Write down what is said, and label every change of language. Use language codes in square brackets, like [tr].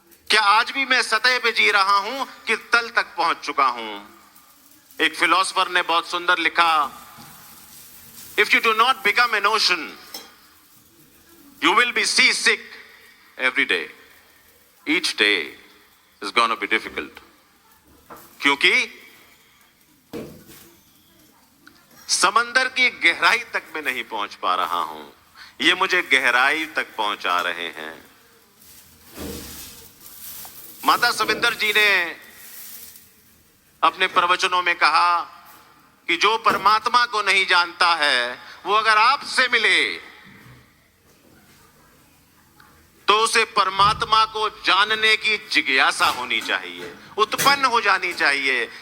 [hi] क्या आज भी मैं सतह पे जी रहा हूं कि तल तक पहुंच चुका हूं? एक फिलोसोफर ने बहुत सुंदर लिखा, [en] If you do not become an ocean, you will be seasick every day. Each day is going to be difficult. [hi] क्योंकि समंदर की गहराई तक मैं नहीं पहुंच पा रहा हूं, ये मुझे गहराई तक पहुंचा रहे हैं। माता सविंदर जी ने अपने प्रवचनों में कहा कि जो परमात्मा को नहीं जानता है, वो अगर आपसे मिले तो उसे परमात्मा को जानने की जिज्ञासा होनी चाहिए, उत्पन्न हो जानी चाहिए।